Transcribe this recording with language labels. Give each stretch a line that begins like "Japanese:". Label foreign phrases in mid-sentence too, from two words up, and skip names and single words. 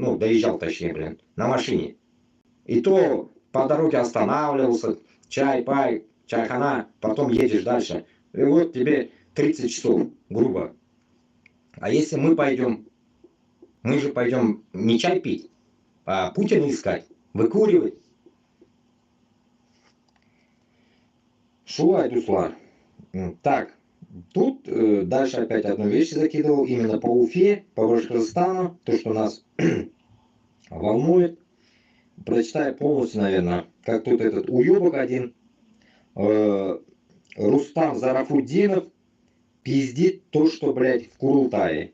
Russian: Ну, доезжал точнее, блин, на машине. И то по дороге останавливался, чай-пай, чайхана, потом едешь дальше. И вот тебе 30 часов, грубо. А если мы пойдем, мы же пойдем не чай пить, а Путина искать, выкуривать.
Tatar: Шула Дуслар.
Russian: Так, тут дальше опять одну вещь закидывал, именно по Уфе, по Башкортостану, то, что нас волнует. Прочитаю полностью, наверное, как тут этот уебок один, Рустам Зарафуддинов, пиздит то, что, блядь, в Курултае.